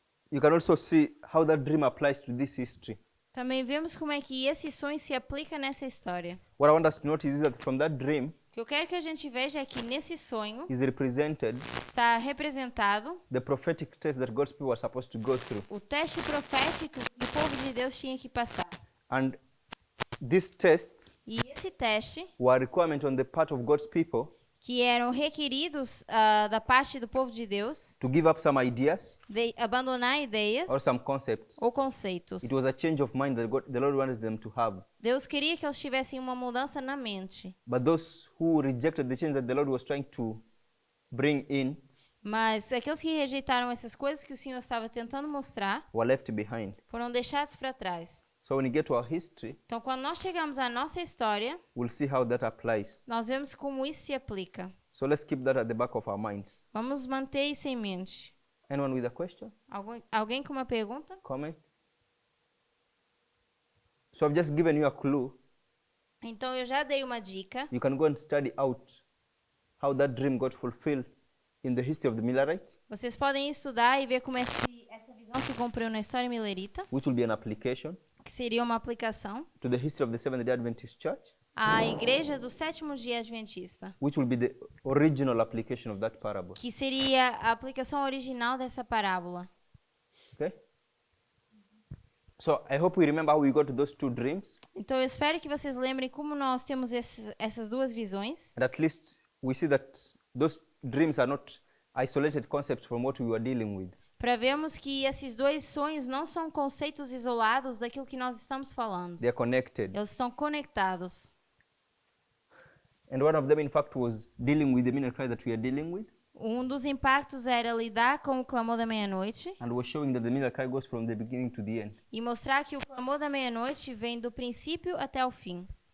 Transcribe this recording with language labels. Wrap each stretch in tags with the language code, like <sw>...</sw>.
<en>you can also see how that dream applies to this history.</en> <pt>Também vemos como é que esse sonho se aplica nessa história.</pt> <en>What I want us to notice is that from that dream</en> <pt>O que eu quero que a gente veja é que nesse sonho</pt> <en>is represented</en> <pt>está representado</pt> <en>the prophetic test that God's people are supposed to go through.</en> <pt>o teste profético que o povo de Deus tinha que passar.</pt> <en>And these tests</en> <pt>E esse teste,</pt> <en>were a requirement on the part of God's people</en> <pt>que eram requeridos da parte do povo de Deus,</pt> <en>to give up some ideas</en> <pt>de abandonar ideias</pt> <en>or some concepts.</en> <pt>ou conceitos.</pt> <en>It was a change of mind that the Lord wanted them to have.</en> <pt>Deus queria que eles tivessem uma mudança na mente.</pt> <en>But those who rejected the change that the Lord was trying to bring in</en> <pt>Mas aqueles que rejeitaram essas coisas que o Senhor estava tentando mostrar</pt> <en>were left behind.</en> <pt>foram deixados para trás.</pt> <en>So when we get to our history,</en> <pt>Então, quando nós chegamos à nossa história,</pt> <en>we'll see how that applies.</en> <pt>nós vemos como isso se aplica.</pt> <en>So let's keep that at the back of our minds.</en> <pt>Vamos manter isso em mente.</pt> <en>Anyone with a question?</en> <pt>Alguém com uma pergunta?</pt> <en>Comment? So I've just given you a clue.</en> <pt>Então, eu já dei uma dica.</pt> <en>You can go and study out how that dream got fulfilled in the history of the Millerites,</en> <pt>Vocês podem estudar e ver como essa visão se cumpriu na história milerita,</pt> <en>which will be an application</en> <pt>que seria uma aplicação</pt> <en>to the history of the Seventh-day Adventist Church,</en> <pt>à igreja do sétimo dia adventista,</pt> <en>which will be the original application of that parable.</en> <pt>que seria a aplicação original dessa parábola.</pt> <en>Okay? So I hope we remember how we got to those two dreams,</en> <pt>Então, eu espero que vocês lembrem como nós temos essas duas visões.</pt> <en>and at least we see that those dreams are not isolated concepts from what we were dealing with.</en> <pt>Para vermos que esses dois sonhos não são conceitos isolados daquilo que nós estamos falando.</pt> <en>They are connected.</en> <pt>Eles estão conectados.</pt> <en>And one of them, in fact, was dealing with the minor cry that we are dealing with,</en> <pt>Um dos impactos era lidar com o clamor da meia-noite</pt> <en>and was showing that the minor cry goes from the beginning to the end.</en> <pt>e mostrar que o clamor da meia-noite vem do princípio até o fim.</pt>